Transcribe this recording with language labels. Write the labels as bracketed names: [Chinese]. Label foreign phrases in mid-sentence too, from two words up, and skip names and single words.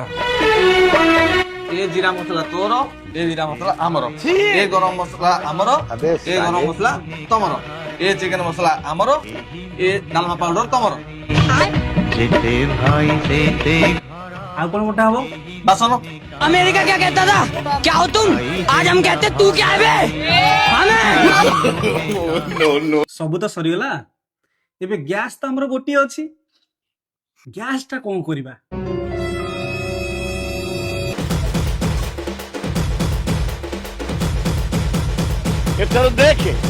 [Odia] ଏ ଜିରା ମସଲା ତୋର, ଏ ଜିରା ମସଲା ଆମର, ଏ ଗରମ ମସଲା ଆମର, ଏ ଗରମ ମସଲା ତମର, ଏ ଚିକେନ ମସଲା ଆମର, ଏ ଡାଲମା ପାଉଡର ତମର। ଆଉ କଣ ମୋଟା ହବ? ବାସନ [Hindi] अमेरिका क्या कहता था? क्या हो तुम? आज हम कहते तू क्या है बे? [Odia] ସବୁ ତ ସରିଗଲା। ଏବେ ଗ୍ୟାସ୍ ତ ଆମର ଗୋଟିଏ ଅଛି। ଗ୍ୟାସ୍ ଟା କଣ କରିବା? ଏଥର ଦେଖେ